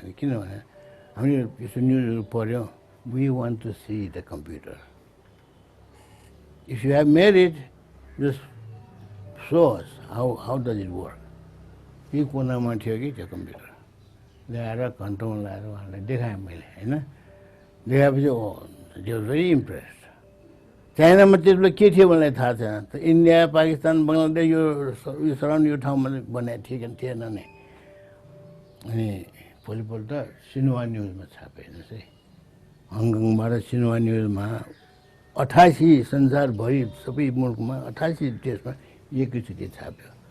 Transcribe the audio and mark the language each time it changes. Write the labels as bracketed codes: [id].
[ne] किनभने हामीले यसो न्युजहरू पढ्यौँ, [en] We want to see the computer, if you have made it just show us how does it work। [ne] यो कोनामा थियो कि त्यो कम्प्युटर ल्याएर घन्टौँ लगाएर उहाँलाई देखाएँ मैले, होइन। देखाएपछि [en] They was very impressed. [ne] चाइनामा त्यसले के थियो भनेलाई थाहा छैन, त इन्डिया, पाकिस्तान, बङ्गलादेश यो सराउन्ड यो ठाउँमा बनाएको थिएन नै। अनि भोलिपल्ट सिन्हुवा न्युजमा छापे जस्तै, हङकङबाट सिन्हुवा न्युजमा 88 संसारभरि सबै मुलुकमा 88 देशमा एकैचोटि छाप्यो।